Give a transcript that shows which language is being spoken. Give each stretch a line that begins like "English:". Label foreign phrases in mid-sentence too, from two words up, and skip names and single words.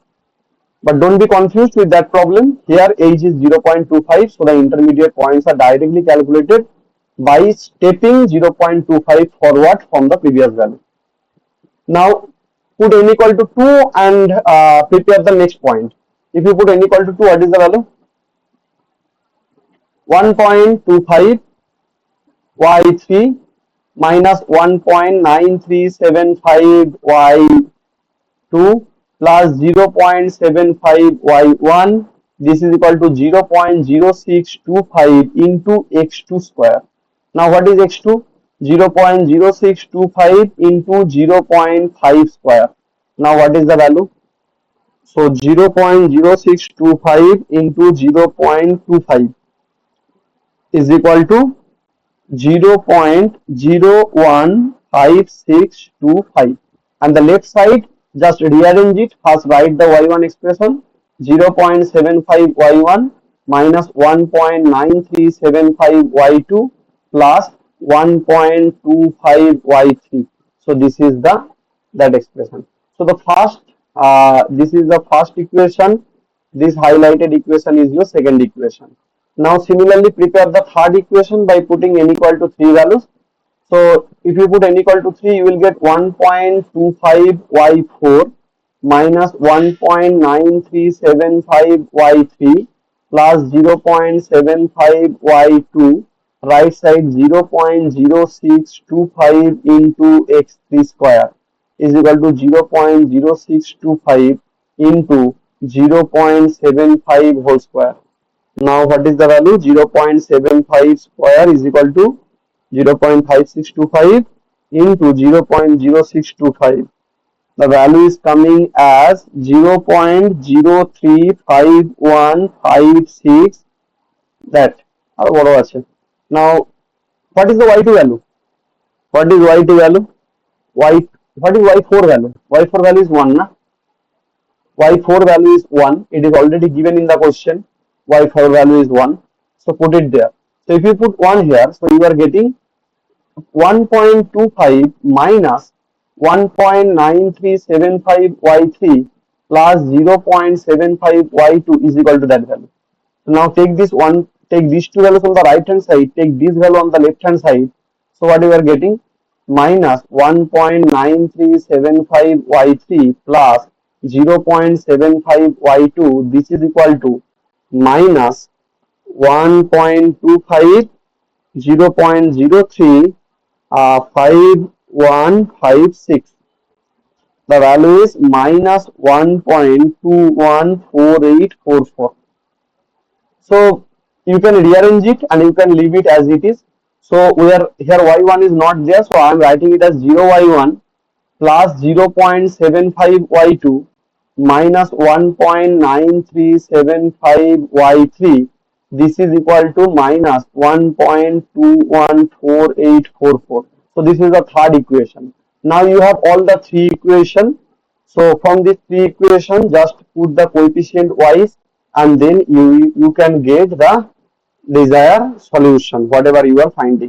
English: But don't be confused with that problem. Here age is 0.25, so the intermediate points are directly calculated by stepping 0.25 forward from the previous value. Now put n equal to 2 and prepare the next point. If you put n equal to 2, what is the value? 1.25 y3 minus 1.9375 y2 plus 0.75 y1. This is equal to 0.0625 into x2 square. Now what is x2? 0.0625 into 0.5 square. Now what is the value? So 0.0625 into 0.25 is equal to 0.015625, and the left side just rearrange it. First write the y1 expression, 0.75 y1 minus 1.9375 y2 plus 1.25 y3. So this is that expression. So the first this is the first equation, this highlighted equation is your second equation. Now similarly prepare the third equation by putting n equal to 3 values. So if you put n equal to 3, you will get 1.25 y4 minus 1.9375 y3 plus 0.75 y2, right side 0.0625 into x3 square is equal to 0.0625 into 0.75 whole square. Now what is the value? 0.75 square is equal to 0.5625 into 0.0625 The value is coming as 0.035156, that
Bangla: আর বড় আছে.
English: Now what is the y2 value? What is y2 value? y what is y4 value? Y4 value is 1 na? Y4 value is 1. It is already given in the question. Y4 value is 1. So put it there. So if you put 1 here, so you are getting 1.25 minus 1.9375y3 plus 0.75y2 is equal to that value. So now take this one, take these two values on the right hand side, take this value on the left hand side. So what you are getting? Minus 1.9375y3 plus 0.75y2. This is equal to minus 1.25 0.03 5156. The value is minus 1.214844. So you can rearrange it and you can leave it as it is. So we are here, y1 is not there, so I am writing it as 0y1 plus 0.75y2 minus 1.9375y3. This is equal to minus 1.214844. So this is the third equation. Now you have all the three equations. So from these three equations, just put the coefficient wise and then you can get the desired solution, whatever you are finding.